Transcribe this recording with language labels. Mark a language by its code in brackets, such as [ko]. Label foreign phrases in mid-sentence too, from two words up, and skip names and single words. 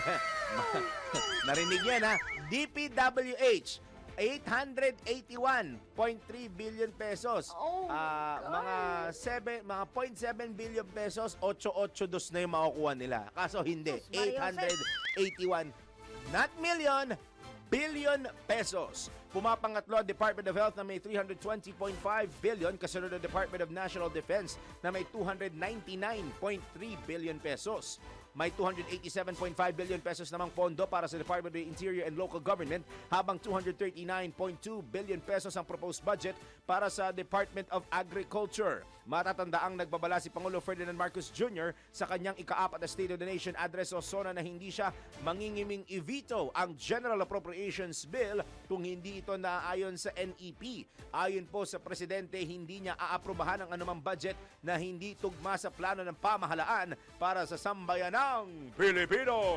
[tl] Narinig yan ha? DPWH. [en] 881.3 billion pesos. [tl] Mga 0.7 [en] billion pesos, [tl] 882 na yung makukuha nila. Kaso hindi, 881 [en] not million, billion pesos. [tl] Pumapangatlo ang Department of Health na may 320.5 billion, kasunod ng Department of National Defense na may 299.3 [en] billion pesos. [tl] May 287.5 [en] billion pesos [tl] namang pondo para sa Department of the Interior and Local Government, habang 239.2 [en] billion pesos [tl] ang [en] proposed budget [tl] para sa Department of Agriculture. Matatandaang nagbabala si Pangulo Ferdinand Marcos Jr. sa kanyang ika-4 na State of the Nation address o SONA na hindi siya mangingiming i-veto ang General Appropriations Bill kung hindi ito naaayon sa NEP. Ayon po sa Presidente, hindi niya aaprubahan ang anumang budget na hindi tugma sa plano ng pamahalaan para sa sambayanang Pilipino.